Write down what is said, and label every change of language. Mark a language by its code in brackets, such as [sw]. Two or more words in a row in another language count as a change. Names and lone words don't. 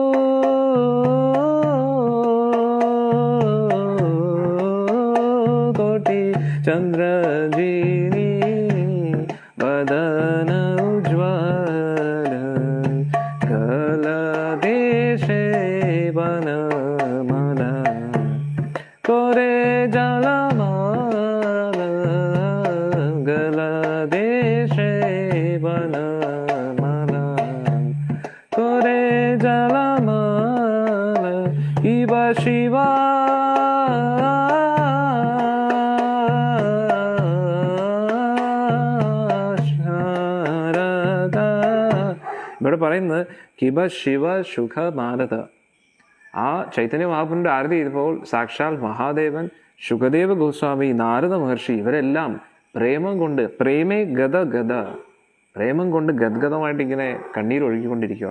[bn] কোটি চন্দ্র জিনি বদন উজ্জ্বল কলদেশে বনমালা করে জলমালা গলদেশে বনমালা করে জলমালা শিব ഇവിടെ പറയുന്നത് কিবা শিব সুখ মানত. [ml] ആ ചൈതന്യ മഹാപ്രഭുവിന്റെ ആരതി ചെയ്തപ്പോൾ സാക്ഷാൽ മഹാദേവൻ, ശുഖദേവ ഗോസ്വാമി, നാരദ മഹർഷി ഇവരെല്ലാം പ്രേമം കൊണ്ട് പ്രേമം കൊണ്ട് ഗദ്ഗതമായിട്ട് ഇങ്ങനെ കണ്ണീരൊഴുകിക്കൊണ്ടിരിക്കുകയാണ്.